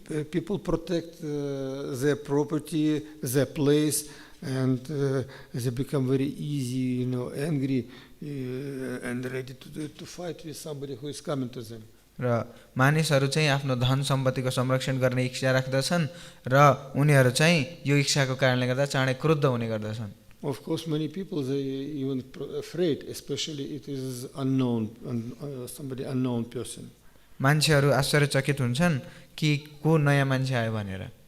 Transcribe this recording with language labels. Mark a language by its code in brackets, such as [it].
[en] People protect their property, their place, and they become very easy, angry and ready to fight with somebody who is coming to them. [ne] र मानिसहरू चाहिँ आफ्नो धन सम्पत्तिको संरक्षण गर्ने इच्छा राख्दछन् र उनीहरू चाहिँ यो इच्छाको कारणले गर्दा चाँडै क्रुद्ध हुने गर्दछन्। [en] Of course, many people, they even afraid, especially it is unknown, somebody unknown person. [ne] मान्छेहरू आश्चर्यचकित हुन्छन् कि को नयाँ मान्छे आयो भनेर।